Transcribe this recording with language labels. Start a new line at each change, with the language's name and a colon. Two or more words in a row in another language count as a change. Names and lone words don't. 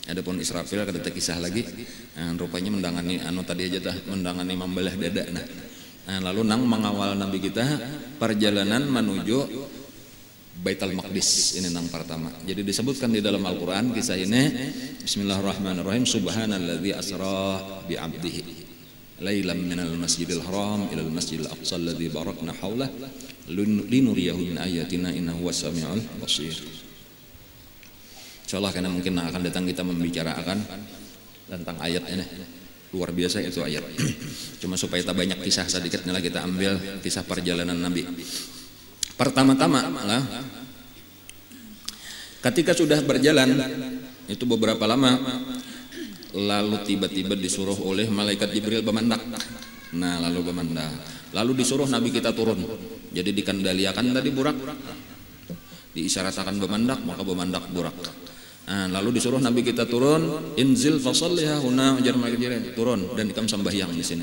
Banjar: Adapun Israfil kada kisah lagi. Nah, rupanya mendangani anu tadi aja dah mendangani membelah dada. Nah, lalu nang mengawal Nabi kita perjalanan menuju Baitul Maqdis ini nang pertama. Jadi disebutkan di dalam Al-Qur'an kisah ini. Bismillahirrahmanirrahim.
Arabic: سبحان الذي أسرى بعبده ليلا من المسجد الحرام إلى المسجد الأقصى الذي باركنا حوله لنريه من آياتنا إنه السميع البصير.
Banjar: Insyaallah karena mungkin akan datang kita membicarakan tentang ayat ini. Luar biasa itu ayat. Cuma supaya kita banyak kisah sedikit lah kita ambil kisah perjalanan Nabi. Pertama-tama lah ketika sudah berjalan itu beberapa lama lalu tiba-tiba disuruh oleh malaikat Jibril bemandak. Nah, lalu bemandak. Lalu disuruh Nabi kita turun. Jadi dikendaliakan tadi burak. Diisyaratkan bemandak, maka bemandak burak. Nah, lalu disuruh Nabi kita turun,
Arabic: انزل فصل ها هنا
Banjar: ujar malaikat turun dan ikam sembahyang di sini.